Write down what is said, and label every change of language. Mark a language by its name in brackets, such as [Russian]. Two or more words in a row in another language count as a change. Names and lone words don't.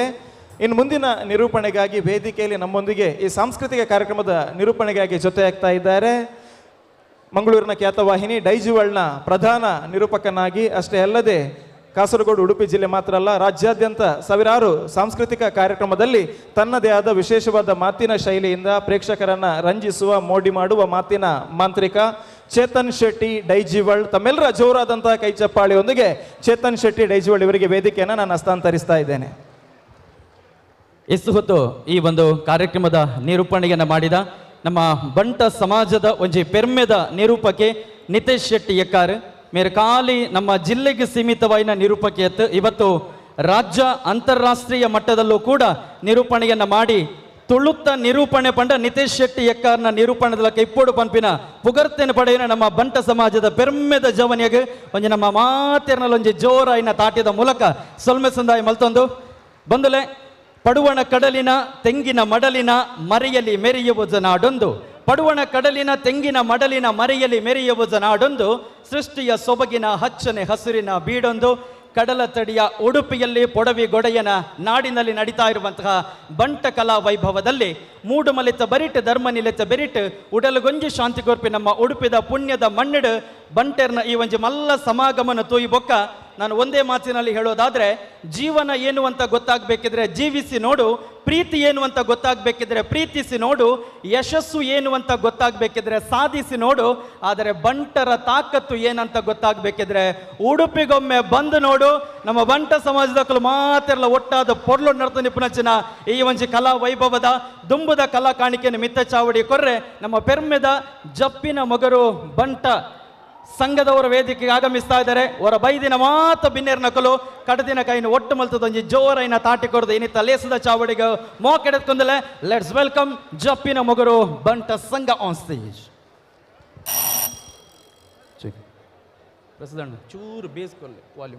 [Kannada] ಇನ್ನು ಮುಂದಿನ ನಿರೂಪಣೆಗಾಗಿ ವೇದಿಕೆಯಲ್ಲಿ ನಮ್ಮೊಂದಿಗೆ ಈ ಸಾಂಸ್ಕೃತಿಕ ಕಾರ್ಯಕ್ರಮದ ನಿರೂಪಣೆಗಾಗಿ ಜೊತೆಯಾಗ್ತಾ ಇದ್ದಾರೆ ಮಂಗಳೂರಿನ ಖ್ಯಾತವಾಹಿನಿ ಡೈಜಿವಲ್ನ ಪ್ರಧಾನ ನಿರೂಪಕನಾಗಿ ಅಷ್ಟೇ ಅಲ್ಲದೆ ಕಾಸರಗೋಡು, ಉಡುಪಿ ಜಿಲ್ಲೆ ಮಾತ್ರ ಅಲ್ಲ, ರಾಜ್ಯಾದ್ಯಂತ ಸಾವಿರಾರು ಸಾಂಸ್ಕೃತಿಕ ಕಾರ್ಯಕ್ರಮದಲ್ಲಿ ತನ್ನದೇ ಆದ ವಿಶೇಷವಾದ ಮಾತಿನ ಶೈಲಿಯಿಂದ ಪ್ರೇಕ್ಷಕರನ್ನ ರಂಜಿಸುವ, ಮೋಡಿ ಮಾಡುವ ಮಾತಿನ ಮಾಂತ್ರಿಕ ಚೇತನ್ ಶೆಟ್ಟಿ ಡೈಜಿವಲ್. ತಮ್ಮೆಲ್ಲರ ಜೋರಾದಂತಹ ಕೈ ಚಪ್ಪಾಳಿಯೊಂದಿಗೆ ಚೇತನ್ ಶೆಟ್ಟಿ ಡೈಜಿವಲ್ ಇವರಿಗೆ ವೇದಿಕೆಯನ್ನು ನಾನು ಹಸ್ತಾಂತರಿಸ್ತಾ ಇದ್ದೇನೆ. ಎಷ್ಟು ಹೊತ್ತು ಈ ಒಂದು ಕಾರ್ಯಕ್ರಮದ ನಿರೂಪಣೆಯನ್ನು ಮಾಡಿದ ನಮ್ಮ ಬಂಟ ಸಮಾಜದ [Tulu] ಒಂಜಿ ಪೆರ್ಮೆದ ನಿರೂಪಕೆ ನಿತೇಶ್ ಶೆಟ್ಟಿ ಎಕ್ಕಾರ್ ಮೇರೆ ಖಾಲಿ [Kannada] ನಮ್ಮ ಜಿಲ್ಲೆಗೆ ಸೀಮಿತವಾದ ನಿರೂಪಕಿಯತ್ತು ಇವತ್ತು ರಾಜ್ಯ ಅಂತಾರಾಷ್ಟ್ರೀಯ ಮಟ್ಟದಲ್ಲೂ ಕೂಡ ನಿರೂಪಣೆಯನ್ನು ಮಾಡಿ [Tulu] ತುಳುತ್ತ ನಿರೂಪಣೆ ಪಂಡ ನಿತೇಶ್ ಶೆಟ್ಟಿ ಎಕ್ಕಾರ್ನ ನಿರೂಪಣೆದ ಕೈಪೋಡು ಪಂಪಿನ ಪುಗರ್ತೆನ ಪಡೆಯಿನ ನಮ್ಮ ಬಂಟ ಸಮಾಜದ ಪೆರ್ಮೆದ ಜವನಿಗೆ ಒಂಜಿ ನಮ್ಮ ಮಾತೆರ್ನಲ್ಲಿ ಒಂಜಿ ಜೋರಾಯಿನ ತಾಟಿದ ಮೂಲಕ ಸೊಲ್ಮೆ ಸಂದಾಯ ಮಲ್ತೊಂದು ಬಂದುಲೆ [Kannada] ಪಡುವಣ ಕಡಲಿನ ತೆಂಗಿನ ಮಡಲಿನ ಮರೆಯಲಿ ಮೆರೆಯುವುದ ನಾಡೊಂದು, ಪಡುವಣ ಕಡಲಿನ ತೆಂಗಿನ ಮಡಲಿನ ಮರೆಯಲಿ ಮೆರೆಯುವುದ ನಾಡೊಂದು, ಸೃಷ್ಟಿಯ ಸೊಬಗಿನ ಹಚ್ಚನೆ ಹಸುರಿನ ಬೀಡೊಂದು, ಕಡಲ ತಡಿಯ ಉಡುಪಿಯಲ್ಲಿ ಪೊಡವಿ ಗೊಡೆಯನ ನಾಡಿನಲ್ಲಿ ನಡೀತಾ ಇರುವಂತಹ ಬಂಟ ಕಲಾ ವೈಭವದಲ್ಲಿ [Tulu] ಮೂಡುಮಲಿತ ಬರಿಟ್ ಧರ್ಮ ನಿಲಿತ ಬೆರಿಟ್ ಉಡಲುಗೊಂಜಿ ಶಾಂತಿ ಕೊರ್ಪಿ ನಮ್ಮ ಉಡುಪಿದ ಪುಣ್ಯದ ಮಣ್ಣಿಡು ಬಂಟೆರ್ನ ಈ ಒಂಜಿ ಮಲ್ಲ ಸಮಾಗಮನ ತೂಯಿ ಬೊಕ್ಕ [Kannada] ನಾನು ಒಂದೇ ಮಾತಿನಲ್ಲಿ ಹೇಳೋದಾದ್ರೆ, ಜೀವನ ಏನು ಅಂತ ಗೊತ್ತಾಗಬೇಕಿದ್ರೆ ಜೀವಿಸಿ ನೋಡು, ಪ್ರೀತಿ ಏನು ಅಂತ ಗೊತ್ತಾಗಬೇಕಿದ್ರೆ ಪ್ರೀತಿಸಿ ನೋಡು, ಯಶಸ್ಸು ಏನು ಅಂತ ಗೊತ್ತಾಗಬೇಕಿದ್ರೆ ಸಾಧಿಸಿ ನೋಡು, ಆದರೆ ಬಂಟರ ತಾಕತ್ತು ಏನಂತ ಗೊತ್ತಾಗಬೇಕಿದ್ರೆ ಉಡುಪಿಗೊಮ್ಮೆ ಬಂದು ನೋಡು. [Tulu] ನಮ್ಮ ಬಂಟ ಸಮಾಜದಕ್ಕೂ ಮಾತೆಲ್ಲ ಒಟ್ಟಾದ ಪೊರ್ಲು ನಡ್ತ ನಿಪುಣಚಿನ ಈ ಒಂಜಿ ಕಲಾ ವೈಭವದ ದುಂಬುದ ಕಲಾ ಕಾಣಿಕೆಯನ್ನು ಮಿತ್ತ ಚಾವಡಿ ಕೊರ್ರೆ ನಮ್ಮ ಪೆರ್ಮೆದ ಜಪ್ಪಿನ ಮೊಗರು ಬಂಟ ಸಂಘದವರ [Kannada] ವೇದಿಕೆಗೆ ಆಗಮಿಸ್ತಾ ಇದ್ದಾರೆ. [Tulu] ಅವರ ಬೈದಿನ ಮಾತ ಬಿನ್ನೇರ್ ನಕಲು ಕಡದಿನ ಕೈನ ಒಟ್ಟು ಮಲ್ತದೊಂಜಿ ಜೋರೈನ ತಾಟಿ ಕೊರದು ಇನ್ನಿತ್ತ ಲೇಸದ ಚಾವಡಿಗೆ ಮೋಕೆಡೆತ್ಕೊಂಡಲೆ. [English] Let's welcome ಜಪ್ಪಿನ ಮೊಗರು ಬಂಟ ಸಂಘ on stage. [Kannada] ಪ್ರೆಸಿಡೆಂಟ್ ಚೂರು ಬೇಸ್ಕೊಳ್ಳಿ ವಾಲ್ಯೂಮ್.